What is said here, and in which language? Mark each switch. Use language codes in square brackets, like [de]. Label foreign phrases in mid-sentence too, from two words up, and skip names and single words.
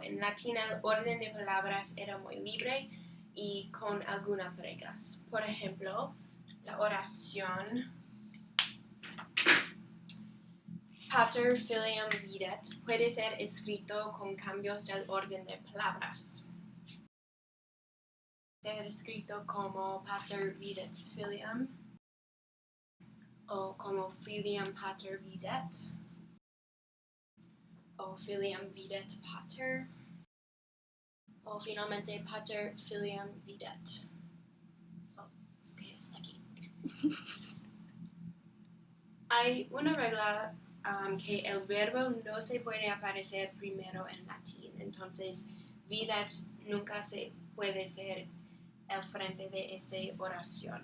[es] En latín el orden de palabras era muy libre y con algunas reglas. Por ejemplo, la oración [la] Pater Filium Videt [es] puede ser escrito con cambios del orden de palabras. Ser escrito como [la] Pater Videt Filium [es] o como [la] Filium Pater Videt [es] o [la] Filium Videt Pater [es] o finalmente [la] Pater Filium Videt. [es] ¿Qué es aquí? Hay una regla que el verbo no se puede aparecer primero en latín, entonces videt nunca se puede ser el frente de esta oración.